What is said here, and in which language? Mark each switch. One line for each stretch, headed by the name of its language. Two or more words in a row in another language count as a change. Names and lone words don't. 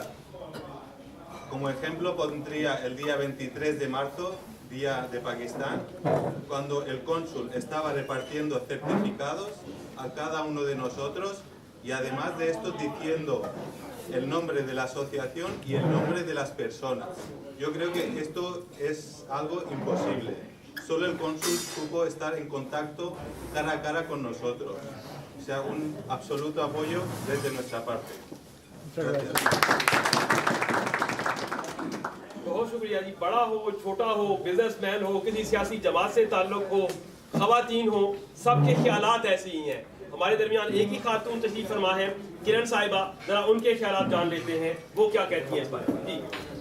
Spanish: Como ejemplo pondría el día 23 de marzo, Día de Pakistán, cuando el cónsul estaba repartiendo certificados a cada uno de nosotros y además de esto diciendo el nombre de la asociación y el nombre de las personas. Yo creo que esto es algo imposible. Solo el cónsul supo estar en contacto cara a cara con nosotros. O sea, un absoluto apoyo desde nuestra parte. Gracias.
Urdu: بہت شکریہ جی بڑا ہو چھوٹا ہو بزنس مین ہو کسی سیاسی جماعت سے تعلق ہو خواتین ہو سب کے خیالات ایسے ہی ہیں ہمارے درمیان ایک ہی خاتون تشریف فرما ہے کرن صاحبہ ذرا ان کے خیالات جان لیتے ہیں وہ کیا کہتی ہیں اس بارے میں جی